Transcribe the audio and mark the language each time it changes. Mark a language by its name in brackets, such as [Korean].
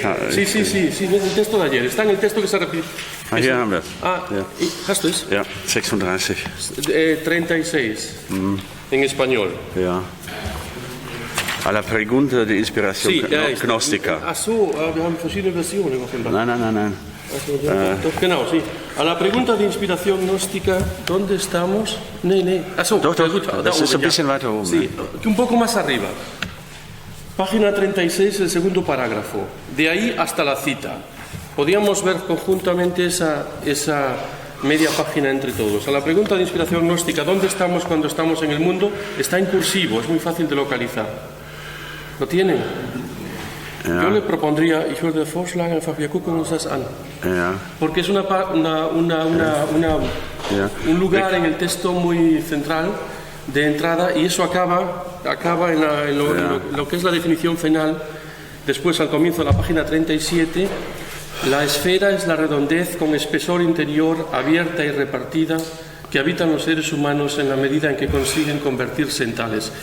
[Spanish] Sí, el texto de ayer. Está en el texto que se repite. [German] Hier haben wir es. ¿Hast du es? Ja, 36. [Spanish] 36. En español. [German] Ja. [Spanish] A la pregunta de inspiración gnóstica. [German] Ach so, wir haben verschiedene Versionen offenbar. Nein. Doch, genau, sí. [Spanish] A la pregunta de inspiración gnóstica, ¿dónde estamos? [German] Nee. Achso, Doch, gut, da das ist oben, ein bisschen weiter oben. [Spanish] Sí, un poco más arriba. Página 36, el segundo parágrafo. De ahí hasta la cita. Podíamos ver conjuntamente esa media página entre todos. A la pregunta de inspiración gnóstica, ¿dónde estamos cuando estamos en el mundo? Está en cursivo, es muy fácil de localizar. ¿Lo tienen? Ja. Yo le propondría, [German] ich würde vorschlagen, einfach wir gucken uns das an. Ja. [Spanish] Porque es un lugar en el texto muy central de entrada y eso acaba en lo que es la definición final. Después, al comienzo de la página 37, la esfera es la redondez con espesor interior abierta y repartida que habitan los seres humanos en la medida en que consiguen convertirse en tales.